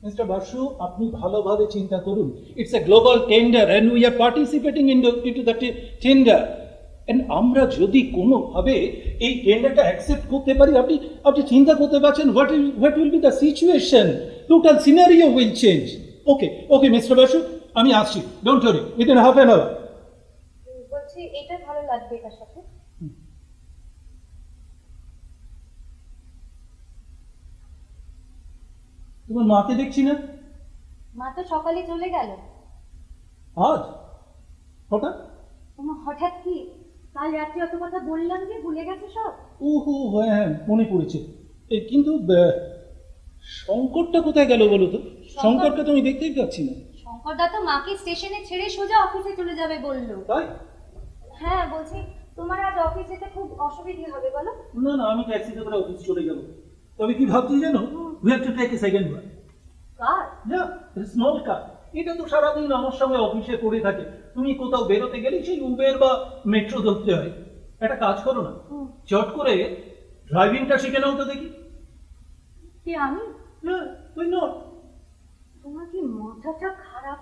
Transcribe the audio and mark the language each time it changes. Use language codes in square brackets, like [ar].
[bn] Basu, আপনি ভালোভাবে চিন্তা করুন। [en] It's a global tender and we are participating into the tender. [bn] And আমরা যদি কোনোভাবে এই টেন্ডারটা অ্যাকসেপ্ট করতে পারি, আপনি চিন্তা করতে পারছেন [en] what will be the situation? Total scenario will change. Okay, Mr. Basu, [bn] আমি আসছি। [en] Don't worry, within half an hour. [bn] বলছি এটা ভালো লাগবে এটার সাথে। তোমার মাকে দেখছি না। মা তো সকালে চলে গেল। আজ হঠাৎ? তোমার হঠাৎ কি? কাল রাত্রে অত কথা বললাম যে ভুলে গেছো সব? ওহো হ্যাঁ মনে পড়েছে। কিন্তু শঙ্করটা কোথায় গেল বলো তো? শঙ্করকে তো আমি দেখতেই পাচ্ছি না। শঙ্করদা তো মাকে স্টেশনে ছেড়ে সোজা অফিসে চলে যাবে বললো। তাই? হ্যাঁ, বলছি তোমার আজ অফিস যেতে খুব অসুবিধা হবে বলো? না, আমি ট্যাক্সিতে করে অফিস চলে যাব। তবে কি ভাবছি জানো, [en] we have to take a second one. [bn] Car? Small কার। এটা তো সারাদিন আমার সঙ্গে অফিসে করে থাকে। তুমি কোথাও বেরোতে গেলে সেই উবের বা মেট্রো ধরতে হয়। একটা কাজ করো না, চট করে ড্রাইভিংটা শিখে নাও তো দেখি। কে আমি? তুই নট। তোমার কি মাথাটা খারাপ?